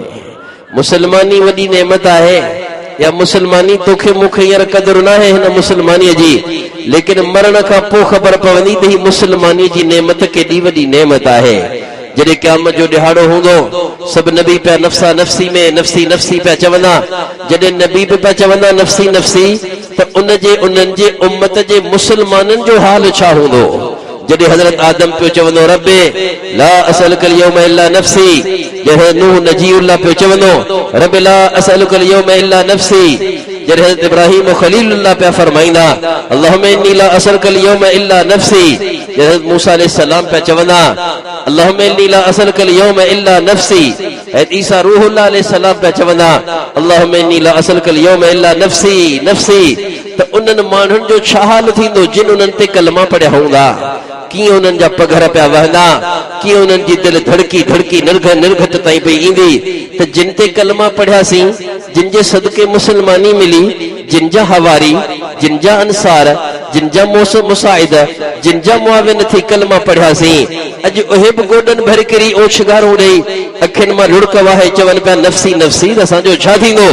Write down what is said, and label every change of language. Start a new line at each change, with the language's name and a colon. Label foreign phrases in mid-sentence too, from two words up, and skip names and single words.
Sindhi: मुसलमानी वॾी नेमत आहे, या मुसलमानी तोखे मूंखे हींअर क़दुरु न आहे हिन मुसलमानीअ जी, लेकिन मरण खां पोइ ख़बर पवंदी त ही मुसलमानी जी नेमत केॾी वॾी नेमत आहे। जॾहिं क़यामत जो ॾिहाड़ो हूंदो, सभु नबी पिया नफ़्सा नफ़्सी में
Arabic: نفسي نفسي
Sindhi: पिया चवंदा। जॾहिं नबी बि पिया चवंदा
Arabic: نفسي نفسي,
Sindhi: त उन्हनि जे उम्मत जे मुसलमाननि जो हाल छा हूंदो। जॾहिं हज़रत आदम पियो चवंदो
Arabic: ربي لا أسألك اليوم إلا نفسي,
Sindhi: जॾहिं नूह नजीउल्लाह पियो चवंदो
Arabic: رب لا أسألك اليوم إلا نفسي,
Sindhi: जॾहिं हज़रत इब्राहिम खलीलुल्लाह पिया फरमाईंदा
Arabic: اللهم إني لا أسألك اليوم إلا نفسي,
Sindhi: जॾहिं हज़रत मूसा अलैहिस्सलाम पिया चवंदा
Arabic: اللهم إني لا أسألك اليوم إلا نفسي,
Sindhi: हज़रत ईसा रूहुल्लाह अलैहिस्सलाम पिया चवंदा
Arabic: اللهم إني لا أسألك اليوم إلا نفسي نفسي.
Sindhi: त उन्हनि माण्हुनि जो छा हाल थींदो जिन उन्हनि ते कलमा पढ़िया हूंदा, कीअं उन्हनि जा पघर पिया वहंदा, कीअं उन्हनि जी दिलि धड़की धड़की निर्घत ताईं पई ईंदी। त जिन ते कलमा पढ़ियासीं, जिन जे सदके मुसलमानी मिली, जिन जा हवारी, जिन जा अंसार, जिन जा मुसाइद, जिन जा मुआविन थी कलमा पढ़ियासीं, अॼु उहे बि गोॾनि भर किरी ओछगारूं ॾेई अखियुनि मां लुड़क वाहे चवनि पिया
Arabic: نفسي نفسي,
Sindhi: त असांजो छा थींदो।